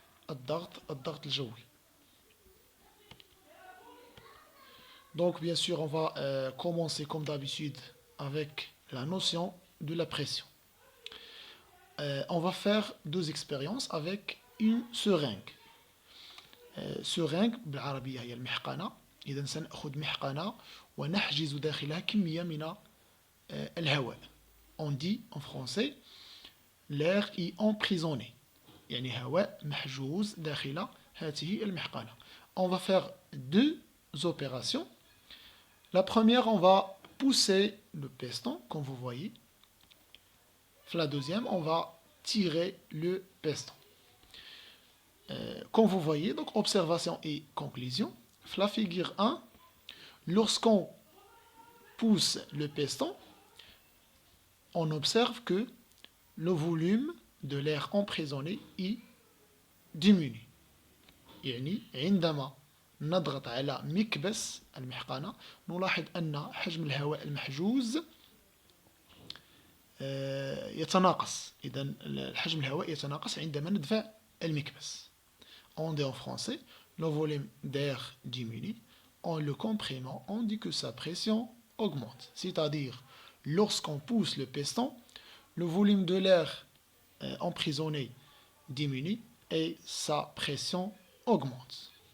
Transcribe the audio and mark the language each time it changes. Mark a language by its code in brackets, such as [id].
[ar] الضغط الجوي. [fr] Donc bien sûr, on va commencer comme d'habitude avec la notion de la pression. On va faire deux expériences avec une seringue. [ar] سورينغ بالعربية هي المحقنة. إذا سنأخذ محقنة ونحجز داخلها كمية من الهواء. [fr] On dit en français l'air est emprisonné. [ar] يعني هواء محجوز داخل هذه المحقنة. [fr] On va faire deux opérations. La première, on va pousser le piston, comme vous voyez. La deuxième, on va tirer le piston. Comme vous voyez, donc observation et conclusion. La figure 1, lorsqu'on pousse le piston, on observe que le volume de l'air emprisonné est diminue. [ar] يعني عندما نضغط على مكبس المحقنة نلاحظ أن حجم الهواء المحجوز يتناقص. إذا حجم الهواء يتناقص عندما ندفع المكبس. [fr] On dit en français, le volume d'air diminue. En le comprimant, on dit que sa pression augmente. C'est-à-dire, lorsqu'on pousse le piston, le volume de l'air emprisonné diminue et sa pression augmente.